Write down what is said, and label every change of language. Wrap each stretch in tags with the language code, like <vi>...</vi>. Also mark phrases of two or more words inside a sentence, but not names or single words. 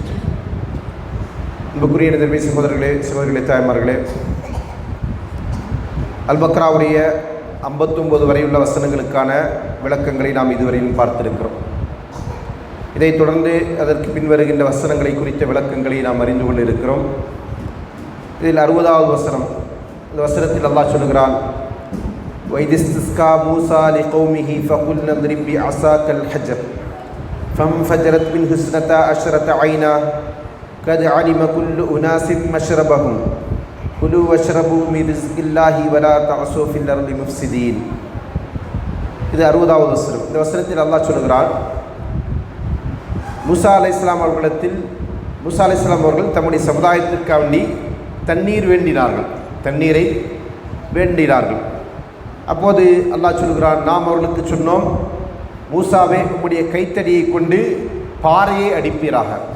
<ta>அன்புக்குரிய நிதர்மை சகோதரர்களே, தாய்மார்களே, அல்-பக்ராவுடைய 59 வரையுள்ள வசனங்களுக்கான விளக்கங்களை நாம் இதுவரையிலும் பார்த்திருக்கிறோம். இதைத் தொடர்ந்து அதற்கு பின்வருகின்ற வசனங்களை குறித்த விளக்கங்களை நாம் அறிந்து கொண்டிருக்கிறோம். இதில் 60வது வசனம். இந்த வசனத்தில் அல்லாஹ் சொல்கிறான்:</ta> <ar>وَإِذِ اسْتَسْقَىٰ مُوسَىٰ لِقَوْمِهِ فَقُلْنَا اضْرِب بِّعَصَاكَ الْحَجَرَ فَانفَجَرَتْ مِنْهُ اثْنَتَا عَشْرَةَ عَيْنًا قَدْ عَلِمَ كُلُّ أُنَاسٍ مَّشْرَبَهُمْ كُلُوا وَاشْرَبُوا مِن رِّزْقِ اللَّهِ وَلَا تَعْثَوْا فِي الْأَرْضِ مُفْسِدِينَ.</ar> <ta>இது 60வது வசனம். இந்த வசனத்தில் அல்லாஹ் சொல்கிறான், மூசா</ta> <ar>عليه السلام</ar> <ta>அவர்கள் தம்முடைய சமுதாயத்திற்காக வேண்டி தண்ணீரை வேண்டினார்கள். அப்போது அல்லாஹ் சொல்கிறான், நாம் அவர்களுக்கு சொன்னோம், மூசாவே, உம்முடைய கைத்தடியை கொண்டு பாறையை அடிப்பீராக.</ta>